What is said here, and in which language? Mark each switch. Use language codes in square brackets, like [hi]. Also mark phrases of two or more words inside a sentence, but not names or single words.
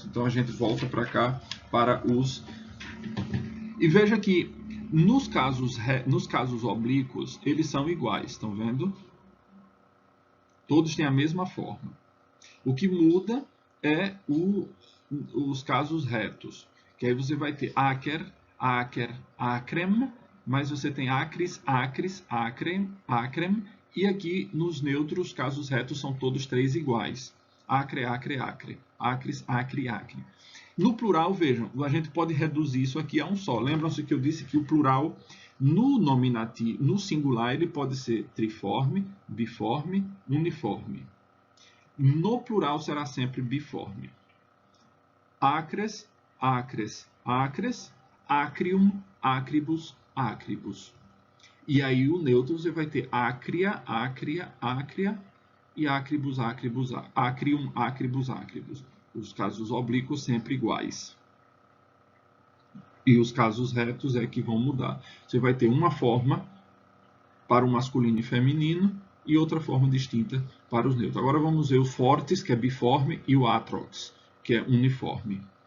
[pt] Então, a gente volta para cá, para os... E veja que nos casos oblíquos, eles são iguais, estão vendo? Todos têm a mesma forma. O que muda é os casos retos. Que aí você vai ter [la] áquer, áquer, acrem, [pt] mas você tem [la] acris, acris, acrem, acrem. [pt] E aqui nos neutros, casos retos são todos três iguais. [la] Acre, acre, acre. Acris, acre, acre. [pt] No plural, vejam, a gente pode reduzir isso aqui a um só. Lembram-se que eu disse que o plural, no nominativo, no singular, ele pode ser triforme, biforme, uniforme. No plural será sempre biforme. [la] Acres, acres, acres, acrium, acribus, acribus. [pt] E aí o neutro você vai ter [la] acria, acria, acria e acribus, acribus, acrium, acribus, acribus. [pt] Os casos oblíquos sempre iguais. E os casos retos é que vão mudar. Você vai ter uma forma para o masculino e feminino e outra forma distinta para os neutros. Agora vamos ver o fortis, que é biforme, e o atrox, que é uniforme.